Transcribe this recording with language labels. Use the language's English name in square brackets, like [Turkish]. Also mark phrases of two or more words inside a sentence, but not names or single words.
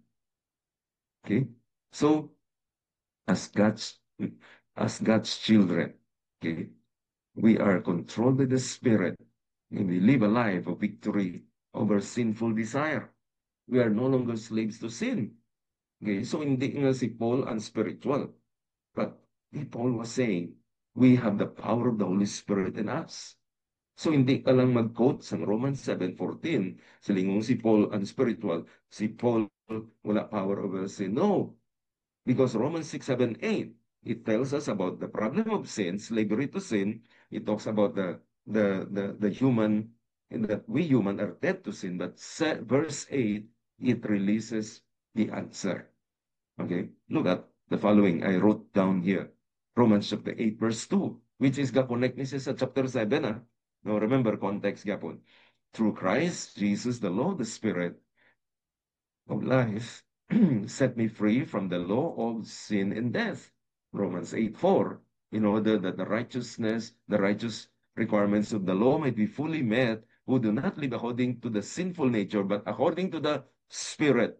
[English] Okay? So, as God's as God's children, okay, we are controlled by the Spirit, and we live a life of victory over sinful desire. We are no longer slaves to sin. Okay? So, [Hiligaynon] hindi nga si Paul unspiritual. [English] But Paul was saying, we have the power of the Holy Spirit in us. [Hiligaynon] So hindi ka lang mag-quote sa Romans 7:14, silingong si Paul unspiritual, si Paul wala [English] power over sin. No, because Romans 6:7, 8, it tells us about the problem of sin, slavery to sin. It talks about the human, and that we human are dead to sin. But verse 8, it releases the answer. Okay, look at the following. I wrote down here, Romans chapter 8, verse 2, which is [Hiligaynon] gapon ni sa [English] chapter 7. Now remember context gapon. Through Christ, Jesus, the law, the Spirit of life, set me free from the law of sin and death. Romans 8:4, in order that the righteous requirements of the law might be fully met, who do not live according to the sinful nature, but according to the Spirit.